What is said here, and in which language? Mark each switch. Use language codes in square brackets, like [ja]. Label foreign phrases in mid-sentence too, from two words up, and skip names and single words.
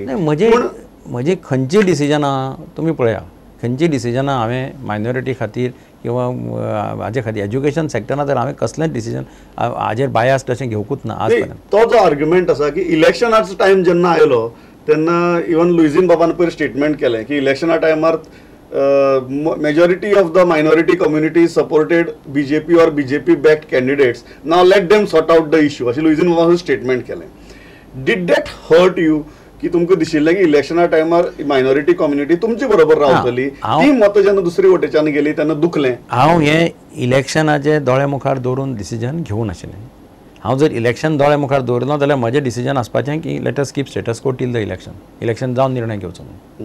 [kok] म्हजे खंयची डिसिजनां तुमी पळया, खंयची डिसिजनां हांवें मायनॉरिटी खातीर किंवा हाजे खातीर एज्युकेशन सेक्टरांत तर हांवें कसलेंच डिसिजन हाजेर बायस्ड अशें घेवकूच ना आज पर्यंत. तो जो आर्ग्युमेंट आसा की इलेक्शनाचो टायम जेन्ना आयलो तेन्ना इवन लुईझीन बाबान पयर स्टेटमेंट केलें की इलेक्शना टायमार [en] majority of the minority community supported BJP or BJP backed candidates. Now let them sort out the issue. [kok] अशी लुईझीन बाबान स्टेटमेंट केलें. [en] Did that hurt you? [kok] की तुमकां दिशिल्लें की इलेक्शना टायमार मायनॉरिटी कम्युनिटी तुमचे बरोबर रावतली, ती मतां जेन्ना दुसरी वटेच्यान गेली तेन्ना दुखलें. हांव हें इलेक्शनाचे दोळे मुखार दवरून डिसिजन घेवं नाशिल्लें. हांव जर इलेक्शन दोळे मुखार दवरलो जाल्यार म्हजें डिसिजन आसपाचें की [en] let us keep status quo till the election [kok] जावन निर्णय घेवचो म्हणून.